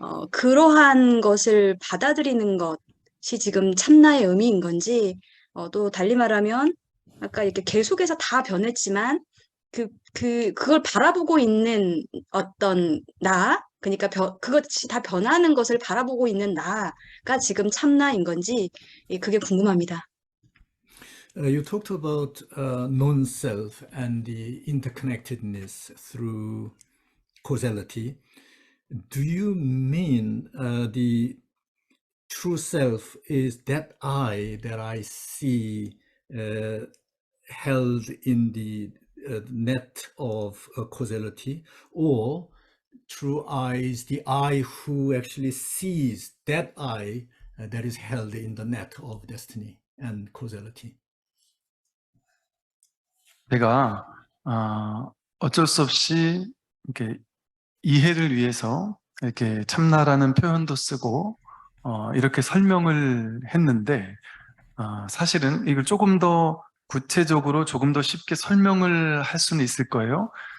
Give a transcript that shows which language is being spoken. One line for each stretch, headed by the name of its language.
Korean: 그러한 것을 받아들이는 것이 지금 참나의 의미인 건지, 또 달리 말하면 아까 이렇게 계속해서 다 변했지만 그걸 바라보고 있는 어떤 나, 그러니까 그것이 다 변하는 것을 바라보고 있는 나가 지금 참나인 건지 그게 궁금합니다.
English: You talked about non-self and the interconnectedness through causality. Do you mean the true self is that I see held in the net of causality, or true I is the I who actually sees that I that is held in the net of destiny and causality?
Korean: 제가 어쩔 수 없이 이렇게 이해를 위해서 이렇게 참나라는 표현도 쓰고 이렇게 설명을 했는데 사실은 이걸 조금 더 구체적으로 조금 더 쉽게 설명을 할 수는 있을 거예요.